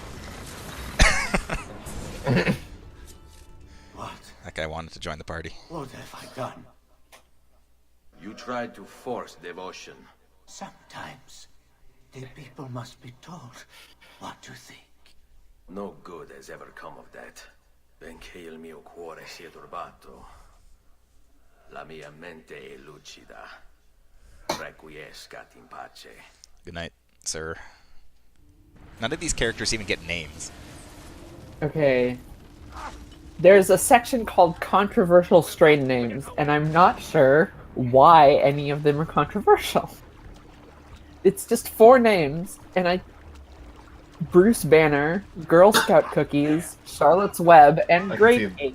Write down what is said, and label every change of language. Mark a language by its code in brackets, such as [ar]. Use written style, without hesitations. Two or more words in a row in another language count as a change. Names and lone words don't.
[en] What? That guy wanted to join the party. What have I done? You tried to force devotion. Sometimes the people must be told what to think. No good has ever come of that. [it] Benché il mio cuore sia turbato, la mia mente è lucida. [la] Requiescat in pace. [en] Good night, sir. None of these characters even get names. okay. There's a section called controversial strain names, and I'm not sure why any of them are controversial. It's just 4 names, and Bruce Banner, Girl Scout Cookies, Charlotte's Web, and Grape Cake.